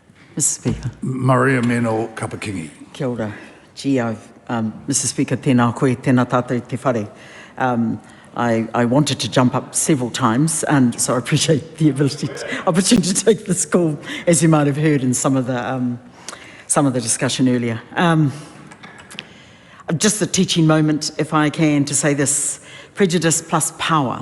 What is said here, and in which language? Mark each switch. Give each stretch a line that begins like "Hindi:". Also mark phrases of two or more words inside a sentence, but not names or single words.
English: Mr. Speaker. Maria Meno Kapakingi.
Māori: Kia ora.
English: Gee, Mr. Speaker,
Māori: tēnā koe, tēnā tātou te whare.
English: I wanted to jump up several times, and so I appreciate the opportunity to take this call, as you might have heard in some of the discussion earlier. Just a teaching moment, if I can, to say this: prejudice plus power.